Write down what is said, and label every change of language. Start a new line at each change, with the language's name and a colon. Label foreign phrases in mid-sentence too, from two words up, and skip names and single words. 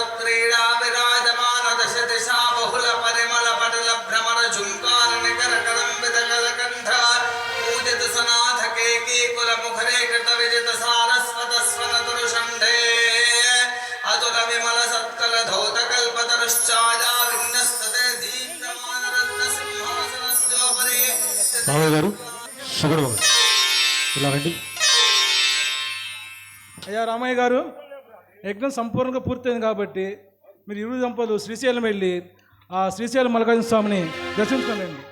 Sanskrit: क्रीडा विराजमान दश दिशा बहुल परिमल पटल भ्रमर झुंकार निकर कलंबित कलकंठ पूजित सनाथ केकी कुल मुखरे कृत विजित सारस्वत स्वन तुरुषंडे अतुल विमल सत्कल धौत कल्पतरुश्चाया विन्नस्तते दीप्तमान रत्न सिंहासनस्योपरि
Telugu: రామయ్య గారు, సుగుణమ్మ గారు ఇలా రండి. అయ్యా రామయ్య గారు, యజ్ఞం సంపూర్ణంగా పూర్తయింది కాబట్టి మీరు ఇరువురు దంపతులు శ్రీశైలం వెళ్ళి ఆ శ్రీశైలం మల్లికార్జున స్వామిని దర్శించుకోండి.